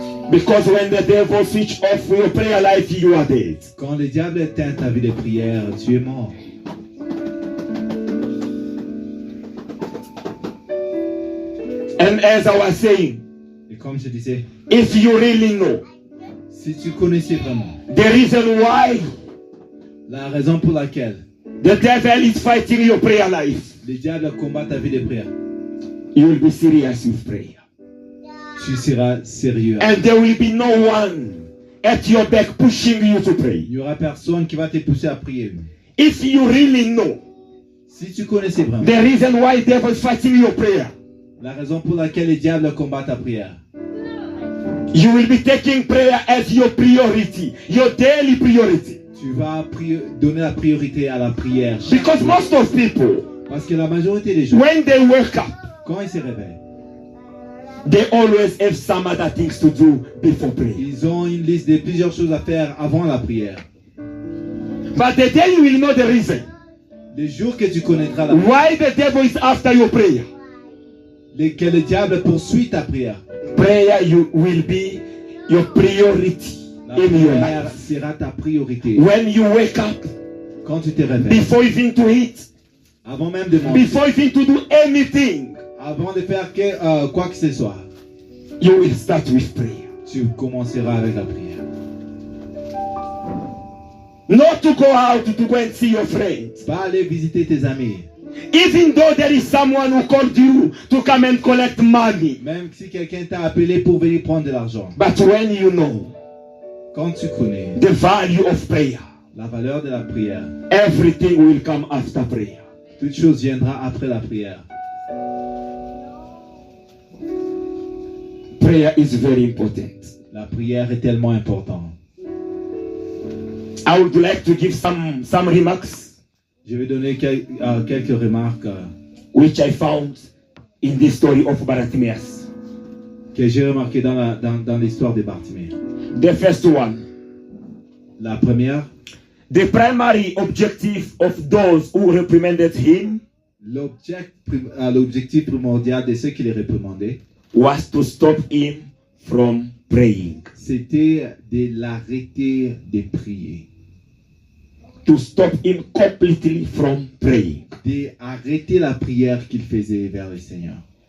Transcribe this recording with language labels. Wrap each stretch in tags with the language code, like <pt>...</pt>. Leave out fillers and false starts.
<en>Because when the devil switch off your prayer life, you are dead.</en> <fr>Quand le diable éteint ta vie de prière, tu es mort.</fr> <en>And as I was saying,</en> <fr>Et comme je disais,</fr> <en>if you really know</en> <fr>si tu connaissais vraiment</fr> <en>the reason why</en> <fr>la raison pour laquelle</fr> <en>the devil is fighting your prayer life,</en> <fr>le diable combat ta vie de prière,</fr> <en>you will be serious with prayer.</en> <fr>tu seras sérieux.</fr> <en>And there will be no one at your back pushing you to pray.</en> <fr>Il n'y aura personne qui va te pousser à prier.</fr> <en>If you really know</en> <fr>Si tu connaissais vraiment</fr> <en>the reason why the devil is fighting your prayer,</en> <fr>la raison pour laquelle le diable combat ta prière,</fr> <en>you will be taking prayer as your priority, your daily priority.</en> <fr>tu vas donner la priorité à la prière. chaque</fr> <en>Because</en> <fr>jour.</fr> <en>most of people,</en> <fr>Parce que la majorité des gens,</fr> <en>when they wake up,</en> <fr>quand ils se réveillent,</fr> <en>they always have some other things to do before prayer.</en> <fr>ils ont une liste de plusieurs choses à faire avant la prière.</fr> <en>But the day you will know the reason</en> <fr>Les jours que tu connaîtras la</fr> <en>why the devil is after your prayer,</en> <fr>que le diable poursuit ta prière,</fr> <en>prayer you will be your priority</en> <fr>la</fr> <en>in your</en> <fr>prière</fr> <en>life.</en> <fr>sera ta priorité.</fr> <en>When you wake up,</en> <fr>Quand tu te réveilles,</fr> <en>before even to eat,</en> <fr>avant même de manger,</fr> <en>before even to do anything,</en> <fr>avant de faire quoi que ce soit,</fr> <en>you will start with prayer.</en> <fr>tu commenceras avec la prière.</fr> <en>Not to go out to go and see your friends.</en> <fr>Pas aller visiter tes amis.</fr> <en>Even though there is someone who called you to come and collect money.</en> <fr>Même si quelqu'un t'a appelé pour venir prendre de l'argent.</fr> <en>But when you know</en> <fr>Quand tu connais</fr> <en>the value of prayer,</en> <fr>la valeur de la prière,</fr> <en>everything will come after prayer.</en> <fr>toute chose viendra après la prière.</fr> <en>Prayer is very important.</en> <fr>La prière est tellement importante.</fr> <en>I would like to give some remarks</en> <fr>Je vais donner quelques remarques</fr> <en>which I found in the story of Bartimaeus.</en> <fr>que j'ai remarquées dans l'histoire de Bartimée.</fr> <en>The first one,</en> <fr>La première,</fr> <en>the primary objective of those who reprimanded him</en> <fr>L'objectif primordial de ceux qui les réprimandaient</fr> <en>was to stop him from praying.</en> <fr>C'était de l'arrêter de prier.</fr> <en>To stop him completely from praying.</en> <fr>D'arrêter la prière qu'il faisait vers le Seigneur.</fr>